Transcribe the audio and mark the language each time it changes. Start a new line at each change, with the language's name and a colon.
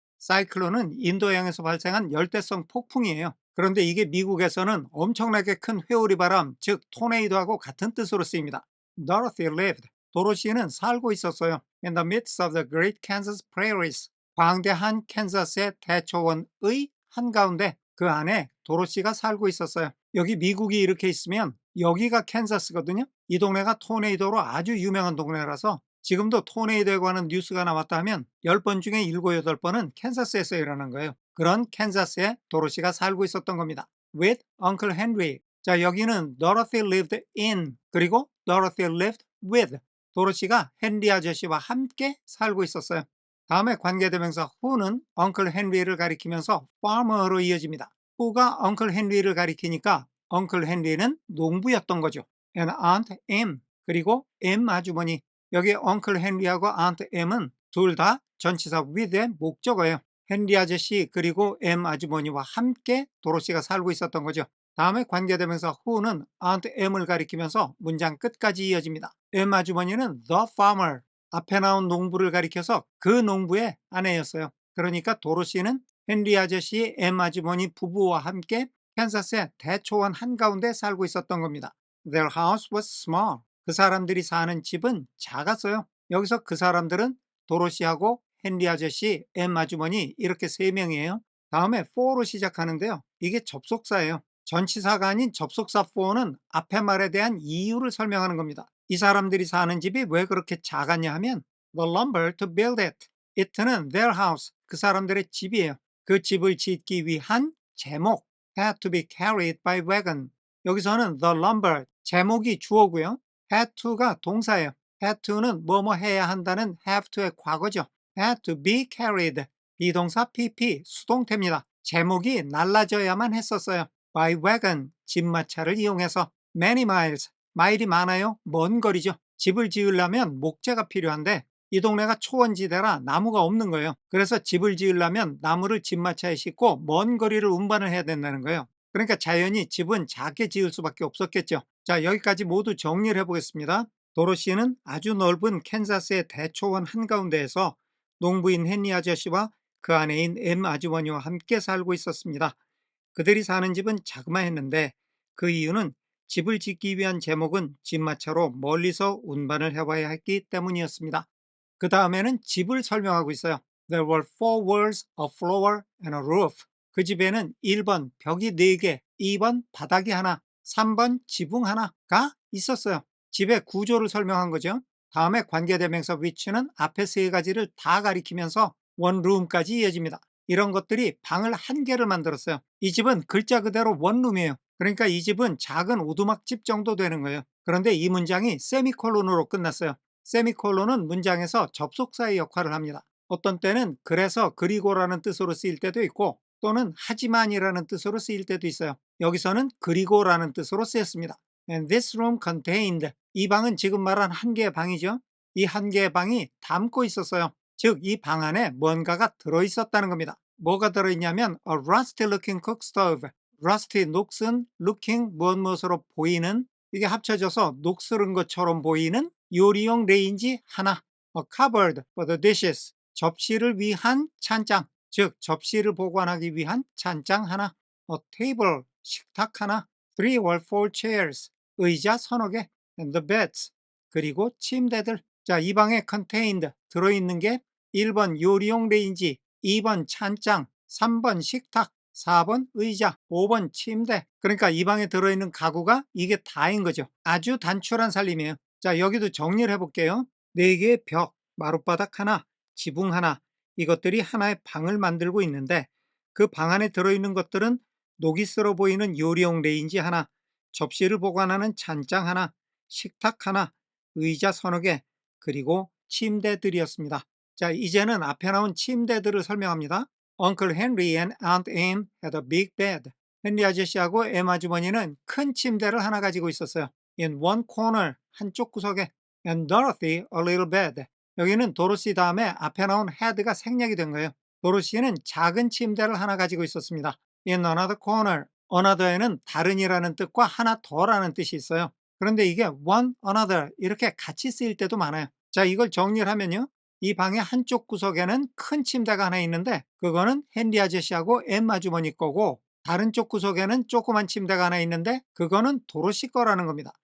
Korean: 사이클론은 인도양에서 발생한 열대성 폭풍이에요. 그런데 이게 미국에서는 엄청나게 큰 회오리 바람, 즉 토네이도하고 같은 뜻으로 쓰입니다.
English: Dorothy lived.
Korean: 도로시는 살고 있었어요.
English: In the midst of the great Kansas prairies.
Korean: 광대한 캔자스의 대초원의 한가운데 그 안에 도로시가 살고 있었어요. 여기 미국이 이렇게 있으면 여기가 캔자스거든요. 이 동네가 토네이도로 아주 유명한 동네라서 지금도 토네이도에 관한 뉴스가 나왔다 하면 10번 중에 7, 8번은 캔자스에서 일어난 거예요. 그런 캔자스에 도로시가 살고 있었던 겁니다.
English: With Uncle Henry.
Korean: 자, 여기는
English: Dorothy lived in
Korean: 그리고
English: Dorothy lived with.
Korean: 도로시가 헨리 아저씨와 함께 살고 있었어요. 다음에 관계대명사 who는 Uncle Henry를 가리키면서 farmer로 이어집니다. who가 Uncle Henry를 가리키니까 Uncle Henry는 농부였던 거죠.
English: And Aunt M
Korean: 그리고 M 아주머니. 여기 Uncle Henry하고 Aunt M은 둘 다 전치사 with의 목적어예요. 헨리 아저씨 그리고 M 아주머니와 함께 도로시가 살고 있었던 거죠. 다음에 관계대명사 who는 Aunt M을 가리키면서 문장 끝까지 이어집니다. M 아주머니는 the farmer, 앞에 나온 농부를 가리켜서 그 농부의 아내였어요. 그러니까 도로시는 헨리 아저씨, M 아주머니 부부와 함께 캔사스의 대초원 한가운데 살고 있었던 겁니다.
English: Their house was small.
Korean: 그 사람들이 사는 집은 작았어요. 여기서 그 사람들은 도로시하고 헨리 아저씨, M 아주머니 이렇게 세 명이에요. 다음에 for로 시작하는데요. 이게 접속사예요. 전치사가 아닌 접속사 for는 앞에 말에 대한 이유를 설명하는 겁니다. 이 사람들이 사는 집이 왜 그렇게 작았냐 하면
English: the lumber to build it.
Korean: it는 their house, 그 사람들의 집이에요. 그 집을 짓기 위한 제목
English: had to be carried by wagon.
Korean: 여기서는 the lumber, 제목이 주어고요. had to가 동사예요. had to는 뭐뭐 해야 한다는 have to의 과거죠.
English: had to be carried,
Korean: 비동사 pp, 수동태입니다. 제목이 날라져야만 했었어요.
English: by wagon,
Korean: 집마차를 이용해서.
English: many miles,
Korean: 마일이 많아요. 먼 거리죠. 집을 지으려면 목재가 필요한데 이 동네가 초원지대라 나무가 없는 거예요. 그래서 집을 지으려면 나무를 집마차에 싣고 먼 거리를 운반을 해야 된다는 거예요. 그러니까 자연히 집은 작게 지을 수밖에 없었겠죠. 자, 여기까지 모두 정리를 해보겠습니다. 도로시는 아주 넓은 캔자스의 대초원 한가운데에서 농부인 헨리 아저씨와 그 아내인 M 아주머니와 함께 살고 있었습니다. 그들이 사는 집은 자그마했는데 그 이유는 집을 짓기 위한 제목은 집마차로 멀리서 운반을 해와야 했기 때문이었습니다. 그 다음에는 집을 설명하고 있어요.
English: There were four walls, a floor, and a roof.
Korean: 그 집에는 1번 벽이 4개, 2번 바닥이 하나, 3번 지붕 하나가 있었어요. 집의 구조를 설명한 거죠. 다음에 관계대명사 which는 앞에 세 가지를 다 가리키면서 one room까지 이어집니다. 이런 것들이 방을 한 개를 만들었어요. 이 집은 글자 그대로 원룸이에요. 그러니까 이 집은 작은 오두막집 정도 되는 거예요. 그런데 이 문장이 세미콜론으로 끝났어요. 세미콜론은 문장에서 접속사의 역할을 합니다. 어떤 때는 그래서 그리고라는 뜻으로 쓰일 때도 있고 또는 하지만이라는 뜻으로 쓰일 때도 있어요. 여기서는 그리고라는 뜻으로 쓰였습니다.
English: And this room contained.
Korean: 이 방은 지금 말한 한 개의 방이죠. 이 한 개의 방이 담고 있었어요. 즉, 이 방 안에 뭔가가 들어있었다는 겁니다. 뭐가 들어있냐면
English: a rusty looking cook stove.
Korean: rusty, 녹슨, looking, 무엇으로 보이는, 이게 합쳐져서 녹슬은 것처럼 보이는 요리용 레인지 하나.
English: a cupboard for the dishes.
Korean: 접시를 위한 찬장, 즉 접시를 보관하기 위한 찬장 하나.
English: a table,
Korean: 식탁 하나.
English: 3 or 4 chairs,
Korean: 의자 서너 개.
English: and the beds,
Korean: 그리고 침대들. 자, 이 방에 contained, 들어있는 게 1번 요리용 레인지, 2번 찬장, 3번 식탁, 4번 의자, 5번 침대. 그러니까 이 방에 들어있는 가구가 이게 다인 거죠. 아주 단출한 살림이에요. 자, 여기도 정리를 해볼게요. 4개의 벽, 마룻바닥 하나, 지붕 하나, 이것들이 하나의 방을 만들고 있는데 그 방 안에 들어있는 것들은 녹이 슬어 보이는 요리용 레인지 하나, 접시를 보관하는 찬장 하나, 식탁 하나, 의자 서너 개, 그리고 침대들이었습니다. 자, 이제는 앞에 나온 침대들을 설명합니다.
English: Uncle Henry and Aunt Em had a big bed.
Korean: 헨리 아저씨하고 엠 아주머니는 큰 침대를 하나 가지고 있었어요.
English: In one corner,
Korean: 한쪽 구석에.
English: And Dorothy a little bed.
Korean: 여기는 도로시 다음에 앞에 나온 had가 생략이 된 거예요. 도로시는 작은 침대를 하나 가지고 있었습니다.
English: In another corner.
Korean: another에는 다른이라는 뜻과 하나 더라는 뜻이 있어요. 그런데 이게 one, another 이렇게 같이 쓰일 때도 많아요. 자, 이걸 정리를 하면요. 이 방의 한쪽 구석에는 큰 침대가 하나 있는데 그거는 헨리 아저씨하고 엠 아주머니 거고, 다른 쪽 구석에는 조그만 침대가 하나 있는데 그거는 도로시 거라는 겁니다.